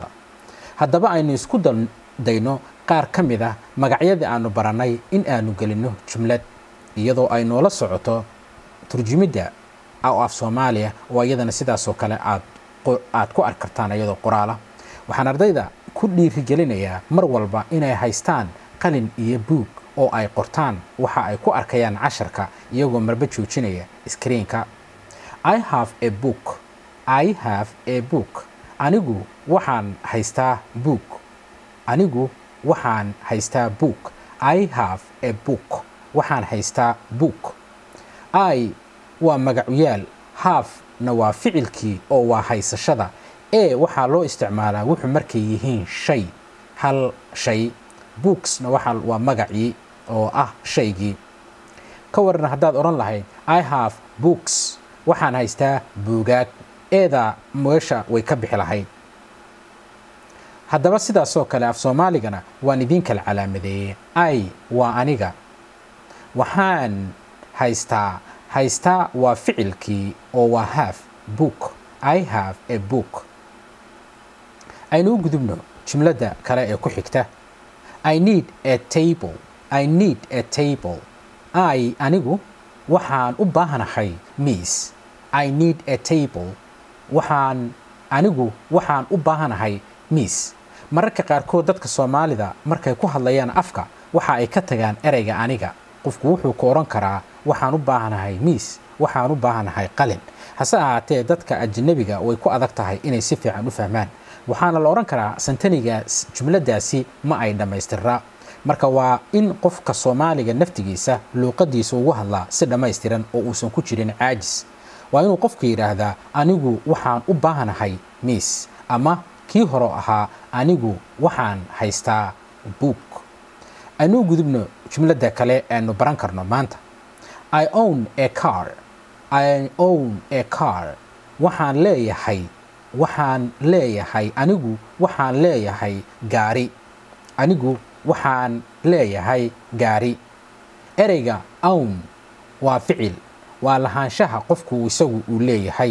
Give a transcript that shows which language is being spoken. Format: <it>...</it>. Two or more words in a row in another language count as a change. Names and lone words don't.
<so>haddaba aynu isku dayno qaar ka mid ah magacyadii aanu baranay in aanu gelino jumlad, iyadoo ay noola socoto turjumidda af Soomaaliya oo iyadana sidaas oo kale aad ku arki kartaan iyadoo qoraal ah. waxaan ardayda ku dhiirigelinayaa mar walba inay haystaan qalin iyo buug oo ay qortaan waxa ay ku arkayaan casharka iyagoo marba joojinaya screen-ka.</so> <en>I have a book. I have a book.</en> <so>anigu waxaan haystaa book. anigu waxaan haystaa book.</so> <en>I have a book.</en> <so>waxaan haystaa book. I waa magacuyaal, have na waa ficilkii oo waa haysashada. waxaa loo isticmaalaa wuxuu markay yihiin shay, hal shay. books na waa magacii oo ah shaygii. ka waran haddaad oran lahayd</so> <en>I have books,</en> <so>waxaan haystaa buugaag, eeda meesha way ka bixi lahayd. haddaba sidaasoo kale af Soomaaligana waan idin kala calaamadeeyay. I waa aniga, waxaan haystaa waa ficilkii oo waa have, book.</so> <en>I have a book.</en> <so>aynu u gudubno jumladda kale ee ku xigta.</so> <en>I need a table. I need a table.</en> <so>anigu waxaan u baahanahay miis.</so> <en>I need a table.</en> <so>anigu waxaan u baahanahay miis. mararka qaarkood dadka Soomaalida markay ku hadlayaan afka waxa ay ka tagaan ereyga aniga. qofku wuxuu ku oran karaa waxaan u baahanahay miis, waxaan u baahanahay qalin. hase ahaatee dadka ajnabiga way ku adag tahay inay si fiican u fahmaan. waxaana la oran karaa santaniga jumladaasi ma ay dhammaystirra. marka waa in qofka Soomaaliga naftigiisa luuqadiisa ugu hadlaa si dhammaystiran oo uusan ku jirin caajis. waa inuu qofku yiraahdaa anigu waxaan u baahanahay miis, ama kii hore ahaa anigu waxaan haystaa book. aynu gudubno jumladda kale aanu baran karno maanta.</so> <en>I own a car. I own a car.</en> <so>waxaan leeyahay anigu waxaan leeyahay gaari. anigu waxaan leeyahay gaari. ereyga own waa ficil, waa lahaanshaha qofku isagu uu leeyahay.</so>